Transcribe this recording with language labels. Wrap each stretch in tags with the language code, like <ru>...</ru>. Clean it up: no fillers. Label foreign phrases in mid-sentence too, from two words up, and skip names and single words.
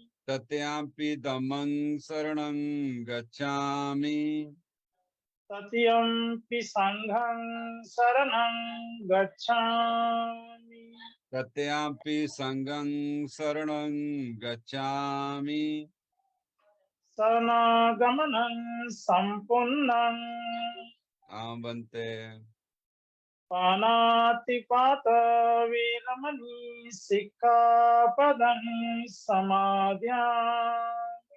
<pi>तृतीयंपि धम्मं शरणं गच्छामि। तृतीयंपि संघं शरणं गच्छामि। तृतीयंपि संघं शरणं गच्छामि। शरणागमनं सम्पूर्णम्। आम बनते। पानातिपात वीरमणि सिक्खापदं समादयामि।</pi>